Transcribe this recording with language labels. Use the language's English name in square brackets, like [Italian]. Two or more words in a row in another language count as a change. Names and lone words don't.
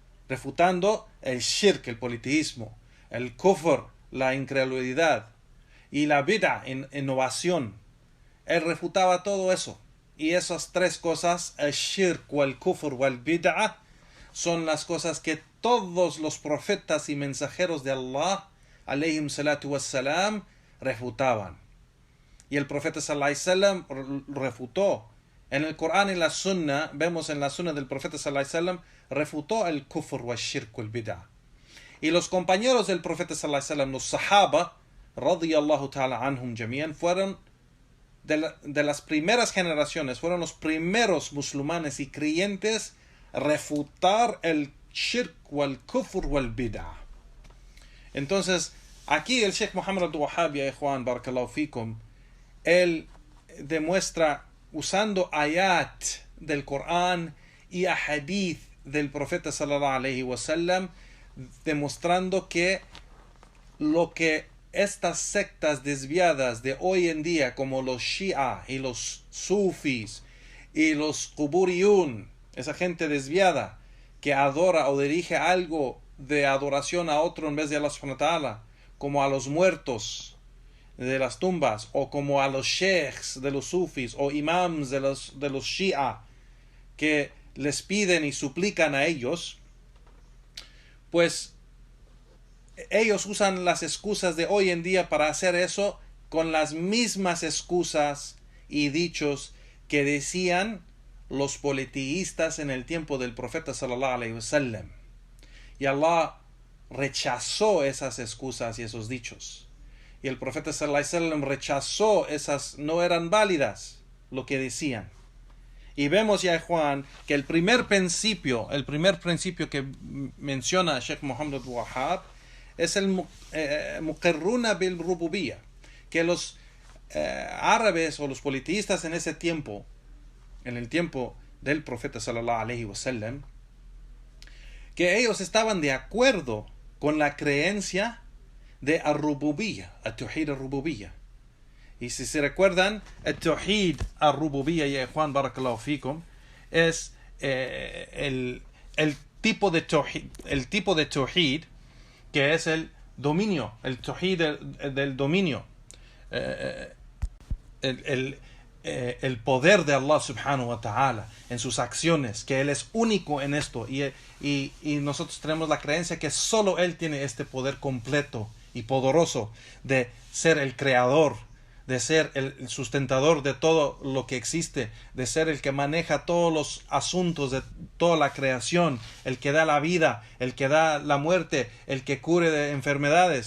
[Spanish] refutando el shirk, el politeísmo, el kufr, la incredulidad, y la bid'a, innovación. Él refutaba todo eso. Y esas tres cosas, el shirk, o el kufr, o el bid'a, son las cosas que todos los profetas y mensajeros de Allah, [Arabic] عليهم الصلاة والسلام, [Spanish] refutaban. Y el profeta [Arabic] صلى الله عليه وسلم [Spanish] refutó. En el Corán y la Sunna, vemos en la Sunna del profeta [Arabic] صلى الله عليه وسلم, [Spanish] refutó el kufr, o el shirk, o el bid'a. Y los compañeros del profeta [Arabic] صلى الله عليه وسلم, [Spanish] los sahaba, [Arabic] رضي الله تعالى عنهم جميعا, [Spanish] fueron de las primeras generaciones, fueron los primeros musulmanes y creyentes a refutar el shirk, o el kufr, o el bid'a. Entonces, aquí el Sheikh Muhammad al-Wahhab, [Arabic] يا إخوان، بارك الله فيكم, [Spanish] él demuestra usando ayat del Corán y ahadith del profeta [Arabic] صلى الله عليه [Spanish] wasallam, demostrando que lo que estas sectas desviadas de hoy en día, como los Shia y los Sufis y los Quburiyun, esa gente desviada que adora o dirige algo de adoración a otro en vez de Allah [Arabic] سبحانه وتعالى, [Spanish] como a los muertos de las tumbas, o como a los sheikhs de los sufis, o imams de los Shia, que les piden y suplican a ellos, pues ellos usan las excusas de hoy en día para hacer eso con las mismas excusas y dichos que decían los politeístas en el tiempo del profeta [Arabic] صلى الله عليه وسلم. [Spanish] Y Allah rechazó esas excusas y esos dichos. Y el profeta [Arabic] صلى الله عليه وسلم [Spanish] rechazó esas, no eran válidas lo que decían. Y vemos ya, Juan, que el primer principio que menciona Sheikh Muhammad al-Wahhab es el [Arabic] مقرون بالربوبية, [Spanish] que los árabes o los politeístas en ese tiempo, en el tiempo del profeta [Arabic] صلى الله عليه وسلم, [Spanish] que ellos estaban de acuerdo con la creencia de [Arabic] الربوبية، التوحيد الربوبية. [Spanish] Y si se recuerdan, [Arabic] التوحيد الربوبية، يا Juan, بارك الله فيكم, [Spanish] es el tipo de tauhid que es el dominio, el tauhid del dominio, el poder de Allah [Arabic] سبحانه وتعالى [Spanish] en sus acciones, que Él es único en esto, y nosotros tenemos la creencia que solo Él tiene este poder completo y poderoso de ser el creador, de ser el sustentador de todo lo que existe, de ser el que maneja todos los asuntos de toda la creación, el que da la vida, el que da la muerte, el que cure de enfermedades.